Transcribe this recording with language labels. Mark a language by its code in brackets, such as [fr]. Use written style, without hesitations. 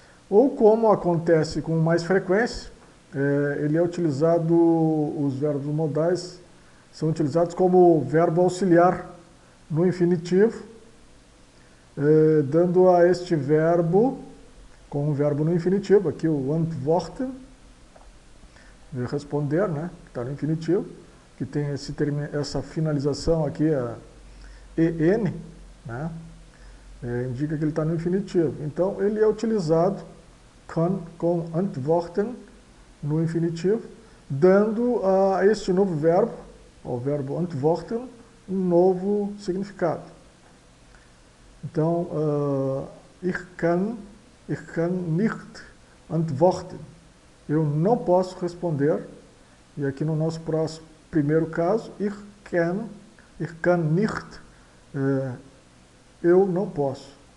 [pt] Ou, como acontece com mais frequência, ele é utilizado, os verbos modais são utilizados como verbo auxiliar no infinitivo, dando a este verbo, com um verbo no infinitivo, aqui o antworten, responder, né, que está no infinitivo, que tem essa finalização aqui, a en, né, indica que ele está no infinitivo. Então, ele é utilizado com antworten no infinitivo, dando a este novo verbo, ao verbo antworten, um novo significado. [de] Então, ich kann nicht antworten. [pt] Eu não posso responder. E aqui no nosso primeiro caso, [de] ich kann nicht, [pt] eu não posso.